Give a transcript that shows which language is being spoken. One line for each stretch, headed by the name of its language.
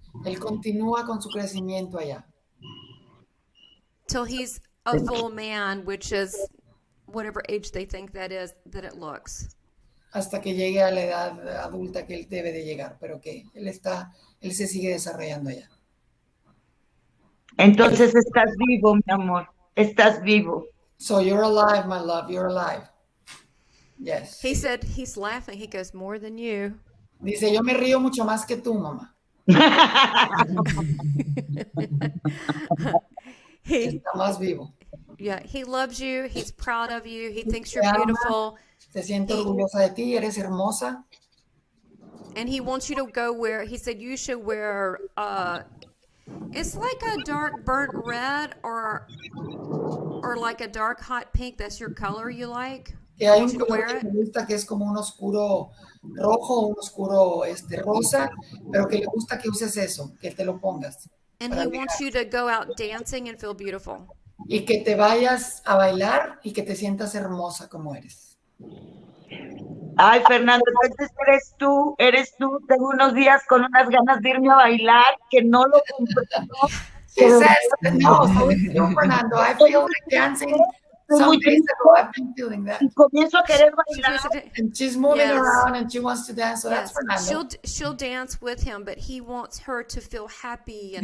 Spanish: Él continúa con su crecimiento allá.
English: Till he's a full man, which is whatever age they think that it looks.
Spanish: Hasta que llegue a la edad adulta que él debe de llegar, pero que él se sigue desarrollando allá. Entonces estás vivo, mi amor, estás vivo.
English: So you're alive, my love, you're alive. Yes. He said he's laughing. He goes, more than you.
Spanish: Dice, yo me río mucho más que tú, mamá. Está más vivo.
English: Yeah, he loves you. He's proud of you. He thinks you're beautiful.
Spanish: Se siente orgullosa de ti, eres hermosa.
English: And he wants you to go where he said you should wear it's like a dark burnt red or like a dark hot pink. That's your color you like.
Spanish: Que hay un color que me gusta que es como un oscuro rojo, un oscuro rosa, pero que le gusta que uses eso, que te lo pongas.
English: And he wants you to go out dancing and feel beautiful.
Spanish: Y que te vayas a bailar y que te sientas hermosa como eres. Ay, Fernando, entonces eres tú. Tengo unos días con unas ganas de irme a bailar que no lo comprendo.
English: He says, no, so it's you, Fernando. I feel like dancing. Some days ago, I've been feeling that.
Spanish: Y comienzo a querer bailar.
English: And she's moving around and she wants to dance, so that's Fernando. She'll dance with him, but he wants her to feel happy and,